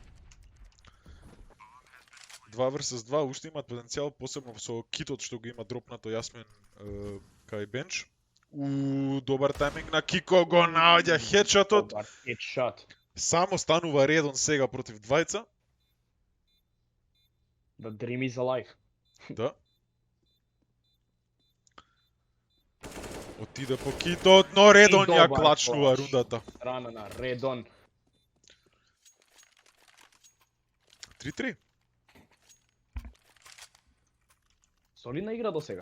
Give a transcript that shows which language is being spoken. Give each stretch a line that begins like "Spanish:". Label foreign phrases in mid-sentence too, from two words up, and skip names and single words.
Macedonian: 2 versus 2, уште имаат потенцијал, посебно со Китот што го има дропнато Јасмин кај бенч. Добар тајминг на Кико, го наоѓа хедшотот. Добар хедшот. Само станува Редон сега против двајца.
English: The dream is alive.
Macedonian: Да. Отиде по Китот, но Редон ја добар клачнува клач. рундата. Страна на Редон. 3-3. Солидна игра до сега.